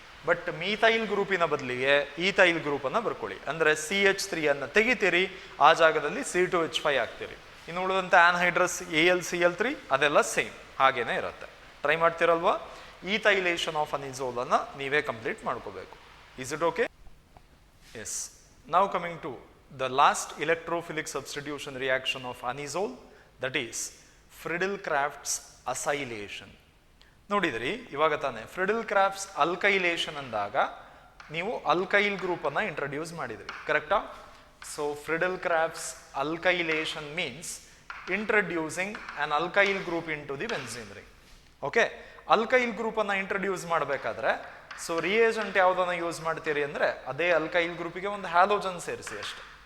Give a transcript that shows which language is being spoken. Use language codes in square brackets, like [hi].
[kn] But methyl ಗ್ರೂಪಿನ ಬದಲಿಗೆ ethyl group ಅನ್ನ ಬರ್ಕೊಳ್ಳಿ. ಅಂದ್ರೆ CH3 ಅನ್ನ ತೆಗಿತೀರಿ, ಆ ಜಾಗದಲ್ಲಿ C2H5 ಹಾಕ್ತೀರಿ. ಇನ್ನು ಉಳಿದಂತೆ ಆನ್ಹೈಡ್ರಸ್ AlCl3 ಅದೆಲ್ಲ ಸೇಮ್ ಹಾಗೇನೆ ಇರುತ್ತೆ. ಟ್ರೈ ಮಾಡ್ತಿರಲ್ವಾ? ಈಥೈಲೇಷನ್ ಆಫ್ ಅನಿಸೋಲ್ ಅನ್ನ ನೀವೇ ಕಂಪ್ಲೀಟ್ ಮಾಡ್ಕೋಬೇಕು. [en] Is it okay? Yes. Now coming to the last electrophilic substitution reaction of anisole, that is Friedel-Crafts acylation. [kn] ನೋಡಿದ್ರಿ ಇವಾಗ ತಾನೆ Friedel-Crafts alkylation ಅಂದಾಗ ನೀವು ಅಲ್ಕೈಲ್ ಗ್ರೂಪ್ ಅನ್ನ ಇಂಟ್ರಡ್ಯೂಸ್ ಮಾಡಿದ್ರಿ, ಕರೆಕ್ಟಾ? [en] So Friedel-Crafts alkylation means introducing an alkyl group into the benzene ring. [kn] Okay, alkyl group ಅನ್ನ introduce ಮಾಡಬೇಕಾದ್ರೆ ಸೊ ರಿಯೇಜೆಂಟ್ ಯಾವುದನ್ನ ಯೂಸ್ ಮಾಡ್ತೀರಿ ಅಂದ್ರೆ ಅದೇ ಅಲ್ಕೈಲ್ ಗ್ರೂಪಿಗೆ ಒಂದು ಹ್ಯಾಲೋಜನ್ ಸೇರಿಸಿ ಅಷ್ಟೇ.